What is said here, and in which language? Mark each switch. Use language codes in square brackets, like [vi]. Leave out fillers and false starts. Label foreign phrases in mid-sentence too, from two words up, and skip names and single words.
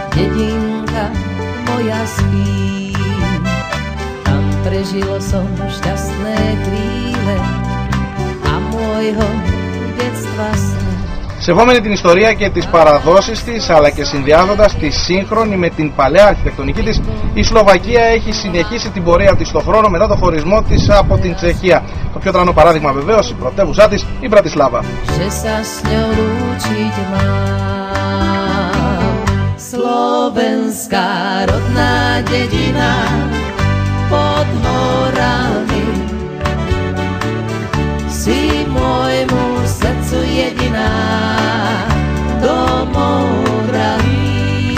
[sk] dedinka moja spí. Tam prežilo som šťastné chvíle a môjho detstva sny. [el] Σεβόμενη την ιστορία και τις παραδόσεις της, αλλά και συνδυάζοντας τη σύγχρονη με την παλαιά αρχιτεκτονική της, η Σλοβακία έχει συνεχίσει την πορεία της στον χρόνο μετά το χωρισμό της από την Τσεχία. Το πιο τρανό παράδειγμα βεβαίως η πρωτεύουσά της, η Μπρατισλάβα. [sk] Slovenská rodná dedina pod horami, si môjmu srdcu jediná, domov drahý.